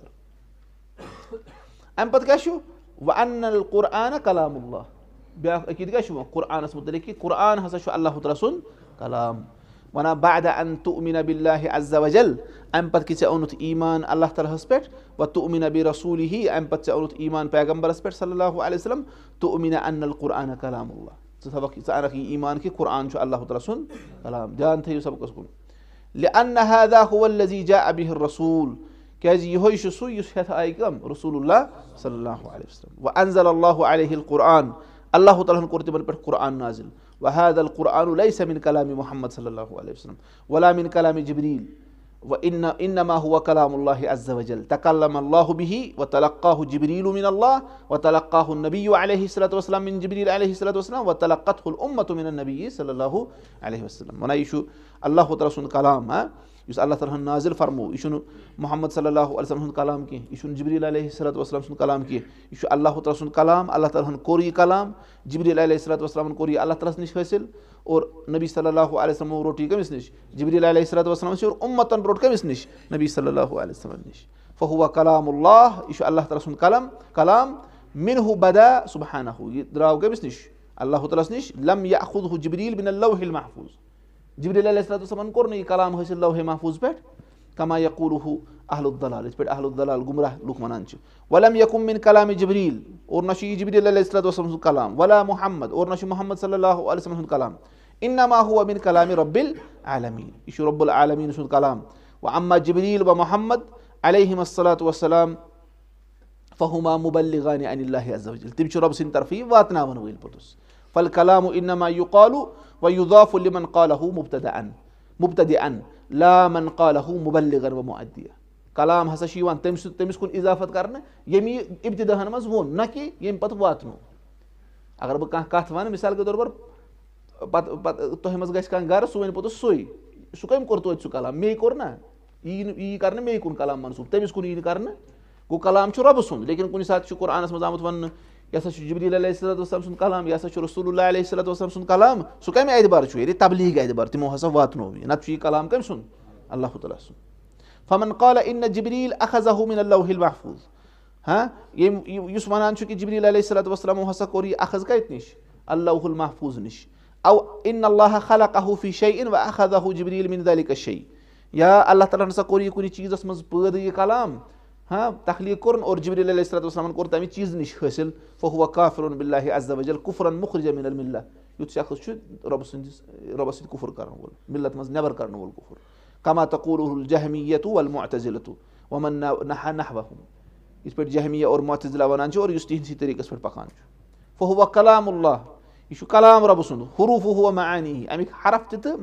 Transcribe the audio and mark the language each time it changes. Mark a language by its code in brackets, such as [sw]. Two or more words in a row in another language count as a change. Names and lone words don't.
[ks] اِشارٕ امہِ پتہٕ کیاہ چھُ [ar] وَأَنَّ القرآنَ کلام اللہ [ks] بیٛاکھ عقیٖدٕ کیاہ چھُ قرآنس مُتعلق کہِ قرآن ہسا چھُ اللہ تعالیٰ سُنٛد کلام وَنان [ar] بعد ان تؤمن باللہ عز وجل [ks] امہِ پتہٕ کہِ ژےٚ اوٚنُتھ ایٖمان اللہ تعالیٰ ہس پٮ۪ٹھ [ar] وتؤمن برسوٗلہ [ks] امہِ پتہٕ ژےٚ اوٚنُتھ ایٖمان پیغمبرس پٮ۪ٹھ [ar] صلی اللہ علیہ وسلم تؤمن ان القرآنَ کلام اللہ [ks] ژٕ تھاوکھ ژٕ انکھ یہِ ایٖمان کہِ قرآن چھُ اللہ تعالیٰ سُنٛد کلام دیان تھٲیِو سبقس کُن [ar] لأن هذا هو الذي جاء به الرسول [ks] کیازِ یِہوے چھُ سُہ یُس ہٮ۪تھ آیہِ کم [ar] رسول اللہ صلی اللہ علیہ وسلم وانزل اللہ علیہ القرآن [ks] اللہ تعالیٰ ہن کوٚر تِمن پٮ۪ٹھ قرآن نازل [ar] وهذا القرآن ليس من كلام محمد صلی اللہ علیہ وسلم ولا من كلام جبريل وانما هو كلام الله عز وجل تكلم الله به وتلقاه جبريل من الله وتلقاه النبي عليه الصلاة والسلام من جبريل عليه الصلاة والسلام وتلقته الأمة من النبي صلی اللہ علیہ وسلم [ks] ونان یہِ چھُ اللہ تعالیٰ سُنٛد کلام ہاں یُس اللہ تعالیٰ ہن نازل فرموو یہِ چھُنہٕ محمد [ar] صلی اللہ علیہ وسلم [ks] سُنٛد کلام کینٛہہ یہِ چھُنہٕ جبریٖل [ar] علیہ الصلاۃ والسلام [ks] سُنٛد کلام کینٛہہ یہِ چھُ اللہ تعالیٰ سُنٛد کلام اللہ تعالیٰ ہن کوٚر یہِ کلام جبریٖل علیہ الصلاۃ والسلامن کوٚر یہِ اللہ تعالیٰ ہس نِش حٲصِل اور نبی [ar] صلی اللہ [ks] علیہ وسلمو روٚٹ یہِ کٔمِس نِش جبریٖل [ar] علیہ الصلاۃ والسلام [ks] نِش اور اُمتن روٚٹ کٔمِس نِش نبی [ar] صلی اللہ علیہ وسلم [ks] نِش [ar] فہو کلام اللہ [ks] یہِ چھُ اللہ تعالیٰ سُنٛد کلام [ar] منہ بدا سبحانہ [ks] یہِ درٛاو کٔمِس نِش اللہ تعالیٰ ہس نِش [ar] لم یأخذہ جبریٖل من اللوح المحفوظ [ks] جبریٖل علیہ الصلوۃ والسلامن کوٚر نہٕ یہِ کلام حٲصِل لوحے محفوٗظ پٮ۪ٹھ [ar] کما یقولُہُ اہل الضلال [ks] یِتھ پٲٹھۍ [ar] اہل الضلال [ks] گُمراہ لُکھ وَنان چھِ [ar] ولم یکم من کلامِ جبریٖل [ks] اور نہ چھُ یہِ جبریٖل علیہ الصلوۃ والسلام سُنٛد کلام ولا محمد اور نہ چھُ محمد [ar] صلی اللہُ علیہ وسلم [ks] سُنٛد کلام [ar] انما هو من کلامِ رب العالمیٖن [ks] یہِ چھُ رۄب العالمیٖن سُنٛد کلام [ar] واما جبریٖل و محمد علیہم الصلوۃ والسلام فہما مبلغان عن اللہ عز وجل [ks] تِم چھِ رۄبہٕ سٕنٛدِ طرفہٕ یہِ واتناوان وٲلۍ پوٚتُس [ar] فالکلام انما یُقال ویضاف لمن قالہ مبتدئا لا من قالہ مبلغا ومؤدیا [ks] کلام ہسا چھُ یِوان تٔمِس کُن اِضافت کرنہٕ ییٚمۍ یہِ ابتداہن منٛز ووٚن نہ کہِ ییٚمۍ پتہٕ واتنو اگر بہٕ کانٛہہ کتھ وَنہٕ [ur] مِثال کے طور پر [ks] پتہٕ تۄہہِ منٛز گژھِ کانٛہہ گرٕ سُہ وَنہِ پوٚتُس سُے سُہ کٔمۍ کوٚر توتہِ سُہ کلام مے کوٚر نا یی کرنہٕ مے کُن کلام منسوٗب تٔمِس کُن یی نہٕ کرنہٕ گوٚو کلام چھُ رۄبہٕ سُنٛد لیکن کُنہِ ساتہٕ چھُ قرآنس منٛز آمُت وننہٕ یہِ ہسا چھُ جبریٖل [ar] علیہ الصلوۃ والسلام [ks] سُنٛد کلام یہِ ہسا چھُ رسول اللہ [ar] علیہ الصلوۃ والسلام [ks] سُنٛد کلام سُہ کمہِ اعتبار چھُ یعنی تبلیٖغ اعتبار تِمو ہسا واتنوو یہِ نتہٕ چھُ یہِ کلام کٔمۍ سُنٛد اللہ تعالیٰ سُنٛد [ar] فمن قال ان جبریٖل اخذہ من اللوح [ks] المحفوظ یُس وَنان چھُ کہِ جبریٖل [ar] علیہ الصلوۃ والسلامو [ks] ہسا کوٚر یہِ اخذ کتہِ نِش [ar] اللوح المحفوظ [ks] نِش [ar] او ان اللہ خلقہ فی شیء واخذہ جبریٖل من ذلک الشیء [ks] یا اللہ تعالیٰ ہن ہسا کوٚر یہِ کُنہِ چیٖزس منٛز پٲدٕ یہِ کلام تخلیٖق کوٚرُن اور جبریٖل [ar] علیہ الصلوۃ [ks] والسلامن کوٚر تمہِ چیٖزٕ نِش حٲصِل [ar] فہو کافر باللہ عز وجل کفرن مخرجا من الملہ [ks] یُتھ شخص چھُ رۄبس سۭتۍ کُفر کرن وول ملت منٛز نٮ۪بر کڑن وول کُفر [ar] کما تقولہ الجہمیۃ والمعتزلۃ ومن نحوہم [ks] یِتھ پٲٹھۍ جہمیہ اور معتزلہ ونان چھِ اور یُس تِہنٛدسٕے طریٖقس پٮ۪ٹھ پکان چھُ [ar] فہو کلام اللہ [ks] یہِ چھُ کلام رۄبہٕ سُنٛد حروٗفہ معانی امیِکۍ حرف تہِ تہٕ